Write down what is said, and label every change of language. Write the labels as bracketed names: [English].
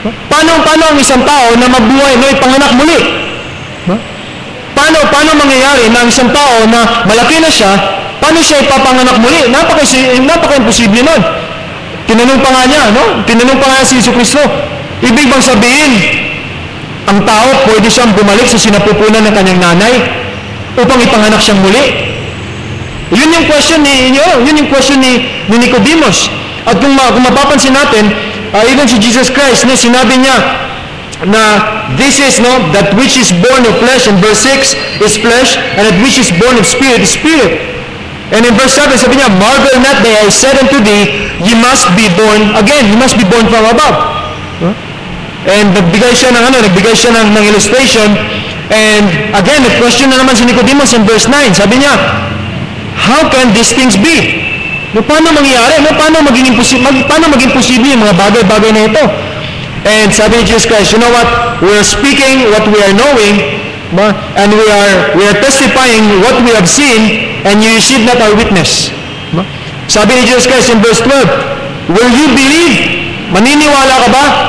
[Filipino] Paano ang isang tao na mabuhay, no, ipanganak muli? Paano mangyayari na ang isang tao na malaki na siya, paano siya ipapanganak muli? Napaka-imposible nun. Tinanong pa nga niya, no? Tinanong pa nga si Yesu Cristo. Ibig bang sabihin, ang tao pwede siyang bumalik sa sinapupunan ng kanyang nanay upang ipanganak siyang muli? Yun yung question ni Nicodemus. At kung mapapansin natin, even si Jesus Christ, no, sinabi niya na [English] this is, no, that which is born of flesh, in verse 6 is flesh, and that which is born of spirit is spirit. And in verse 7, [Filipino] sabi niya, [English] marvel not that I said unto thee, ye must be born again. You must be born from above. [Filipino] And nagbigay siya ng illustration. [English] And again, the question [Filipino] na naman [English] si Nicodemus in verse 9. [Filipino] Sabi niya, [English] how can these things be? [Filipino] Paano mangyayari? Paano maging posible yung mga bagay-bagay na ito? [English] And [Filipino] sabi ni [English] Jesus Christ, you know what? We are speaking what we are knowing, and we are testifying what we have seen, and you receive not our witness. [Filipino] Sabi ni [English] Jesus Christ in verse 12, will you believe? [Filipino] Maniniwala ka ba?